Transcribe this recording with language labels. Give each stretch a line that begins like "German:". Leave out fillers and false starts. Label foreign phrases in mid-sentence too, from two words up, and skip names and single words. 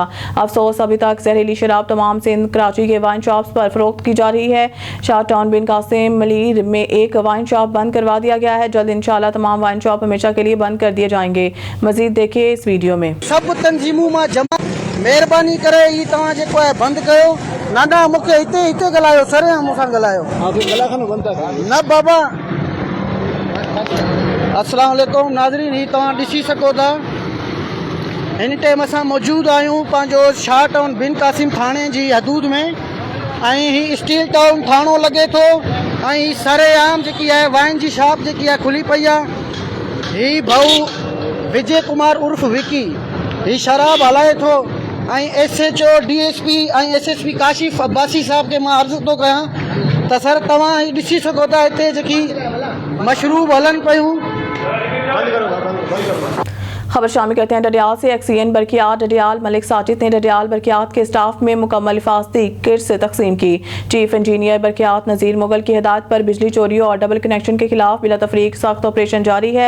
Urdu: افسوس ابھی تک زہریلی شراب تمام سندھ کراچی کے
English: wine shops
Urdu: پر فروخت کی جا رہی ہے. شاہ ٹاؤن بن قاسم ملیر میں ایک
English: wine shop
Urdu: بند کروا دیا گیا ہے. جلد ان شاء اللہ تمام
English: wine shop
Urdu: ہمیشہ کے لیے بند کر دیے جائیں گے۔ مزید دیکھیے اس ویڈیو میں.
Sindhi: सब तंजीमों में जमा मेहरबानी करे ई तव्हां जेको आहे बंद कयो। नाना मूंखे हिते ॻाल्हायो, सरे मूंसां ॻाल्हायो न बाबा। अस्सलाम वालेकुम नाज़रीन, ही तव्हां ॾिसी सघो था हिन टाइम असां मौजूदु आहियूं पंहिंजो शाह टाउन बिन कासिम थाणे जी हदूद में, ऐं ही स्टील टाउन थाणो लॻे थो ऐं ही सरेआम जेकी आहे वाइन जी शॉप जेकी आहे खुली पई आहे। ही भाऊ विजय कुमार उर्फ विकी ही शराब हलाए थो ऐं SHO DSP ऐं SSP काशिफ अब्बासी साहब के मां अर्ज़ु थो कयां त सर तव्हां ॾिसी सघो था हिते जेकी मशरूब हलनि पियूं।
Urdu: خبر شامل کرتے ہیں ڈڈیال سے. ایکسین برقیات ڈڈیال ملک ساجد نے ڈڈیال برقیات کے اسٹاف میں مکمل حفاظتی کٹس تقسیم کی.
English: chief engineer
Urdu: برقیات نذیر مغل کی ہدایت پر بجلی چوریوں اور
English: double connection
Urdu: کے خلاف بلا تفریق سخت آپریشن جاری ہے.